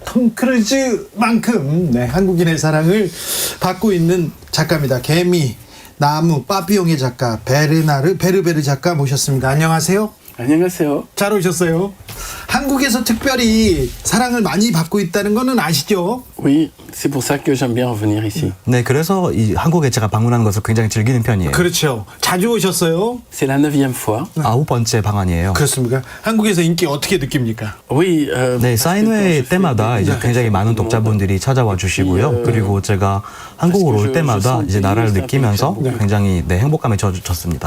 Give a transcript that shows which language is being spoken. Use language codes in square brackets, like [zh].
[ko] 톰 크루즈만큼 한국인의 사랑을 받고 있는 작가입니다. 개미, 나무, 빠삐용의 작가 베르베르 작가 모셨습니다. 안녕하세요. 안녕하세요. 잘 오셨어요. 한국에서 특별히 사랑을 많이 받고 있다는 거는 아시죠? [fr] Oui, c'est pour ça que j'aime bien revenir ici. [ko] 네, 그래서 이 한국에 제가 방문하는 것을 굉장히 즐기는 편이에요. 그렇죠. 자주 오셨어요? [fr] C'est la 9e fois. [ko] 9번째 방한이에요. 그렇습니까? 한국에서 인기 어떻게 느낍니까? [fr] Oui, [ko] 네, 사인회 때마다 이제 굉장히 많은 독자분들이 찾아와 주시고요. 그리고 제가 한국으로 올 때마다 이제 나라를 느끼면서 굉장히 행복감에 젖었습니다.